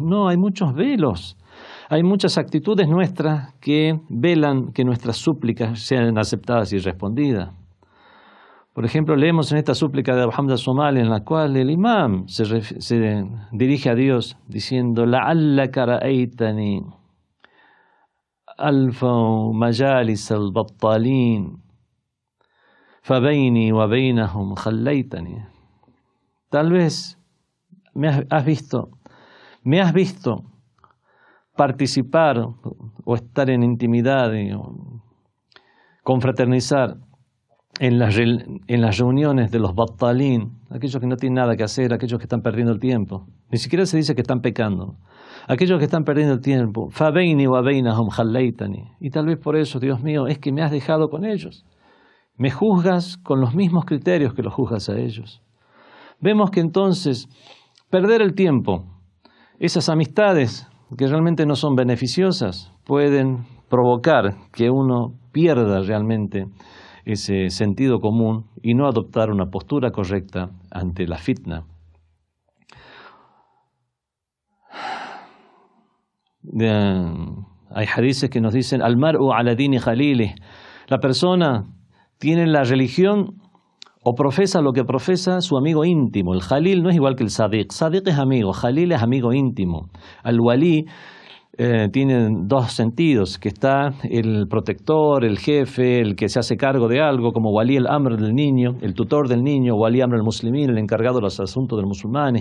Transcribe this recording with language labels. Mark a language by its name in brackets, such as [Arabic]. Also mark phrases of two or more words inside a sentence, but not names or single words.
[Spanish] No, hay muchos velos, hay muchas actitudes nuestras que velan que nuestras súplicas sean aceptadas y respondidas. Por ejemplo, leemos en esta súplica de Abu Hamza al-Somali en la cual el imam se dirige a Dios diciendo: [Arabic] لَعَلَّكَ رَأَيْتَنِي أَلْفَ مَجَالِسَ الْبَطَّالِينَ فَبَيْنِي وَبَيْنَهُمْ خَلَّيْتَنِي. [Spanish] Tal vez me has visto participar o estar en intimidad o confraternizar en las reuniones de los battalín, aquellos que no tienen nada que hacer, aquellos que están perdiendo el tiempo. Ni siquiera se dice que están pecando. Aquellos que están perdiendo el tiempo. [Arabic] فَبَيْنِي وَبَيْنَهُمْ خَلَّيْتَنِي. [Spanish] Y tal vez por eso, Dios mío, es que me has dejado con ellos. Me juzgas con los mismos criterios que los juzgas a ellos. Vemos que entonces perder el tiempo, esas amistades que realmente no son beneficiosas, pueden provocar que uno pierda realmente ese sentido común y no adoptar una postura correcta ante la fitna. Hay hadices que nos dicen: [Arabic] المرء على دين خليله. [Spanish] La persona tiene la religión o profesa lo que profesa su amigo íntimo. El Jalil no es igual que el Sadiq. Sadiq es amigo, Jalil es amigo íntimo. Al-Wali tiene 2 sentidos, que está el protector, el jefe, el que se hace cargo de algo, como [Arabic] ولي الأمر [Spanish] del niño, el tutor del niño, [Arabic] ولي أمر المسلمين, [Spanish] el encargado de los asuntos de los musulmanes.